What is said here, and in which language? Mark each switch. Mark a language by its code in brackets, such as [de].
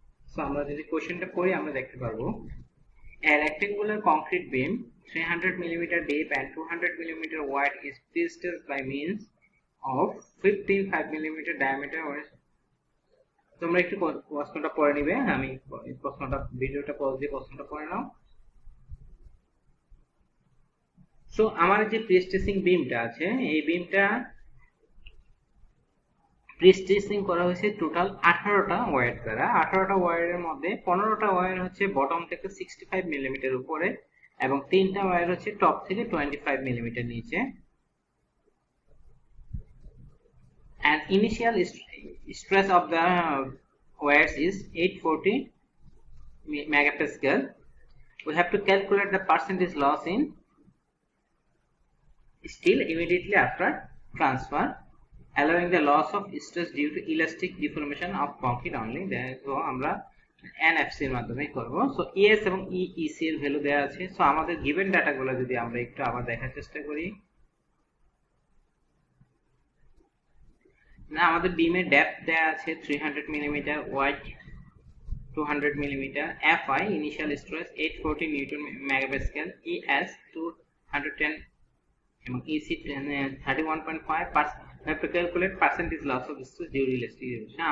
[bn] So আমরা যদি কোশ্চেনটা পড়ি আমরা দেখতে পারবো [en] a rectangular concrete beam 300 mm deep and 200 mm wide is placed by means of 5 mm diameter। [bn] তোমরা একটু প্রশ্নটা পড়ে নিবে, আমি প্রশ্নটা ভিডিওটা পজ দিয়ে প্রশ্নটা পড়ে নাও। সো আমার যে প্রিস্ট্রেসিং বিমটা আছে, এই বিমটা প্রিস্ট্রেসিং করা হয়েছে টোটাল 18টা ওয়্যার দ্বারা। 18টা ওয়্যারের মধ্যে 15টা ওয়্যার হচ্ছে বটম থেকে 65 মিলিমিটার উপরে এবং 3টা ওয়্যার হচ্ছে টপ থেকে 25 মিলিমিটার নিচে। [en] And initial stress of the wires is 840 megapascal. We have to calculate the percentage loss in steel immediately after transfer, allowing the loss of stress due to elastic deformation of concrete only. [bn] So আমরা NFC এর মাধ্যমে করব। So ES এবং EEC এর value দেওয়া আছে। So আমাদের given ডাটাগুলো যদি আমরা একটু আবার দেখার চেষ্টা করি, না আমাদের বিমের ডেপথ দেওয়া আছে 300 millimetre, wide 200 millimetre, FI initial stress 840 Newton megapascal, ES 210 এবং EC 31.5 [en] we have to calculate percentage loss of stress due to elastic deformation.